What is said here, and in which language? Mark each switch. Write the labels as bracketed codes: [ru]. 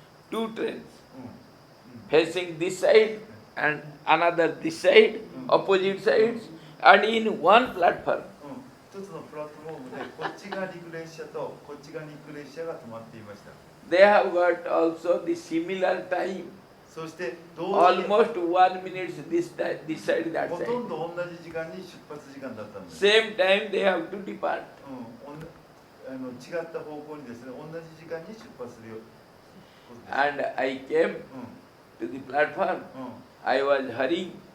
[en] Two trains facing this side and another this side, opposite sides, and in one platform. [ja] 一つのプラットフォームでこっち側に行く列車とこっち側に行く列車が止まっていました。 [en] They have got also the similar time, [ja] そして同時に [en] almost 1 minute this side, that [ja] ほと [en] side. [ja] んど同じ時間に出発時間だったんです。 [en] Same time they have to depart. [ja] 違った方向にですね、同じ時間に出発するよ。 [en] And I came to the platform. I was hurrying.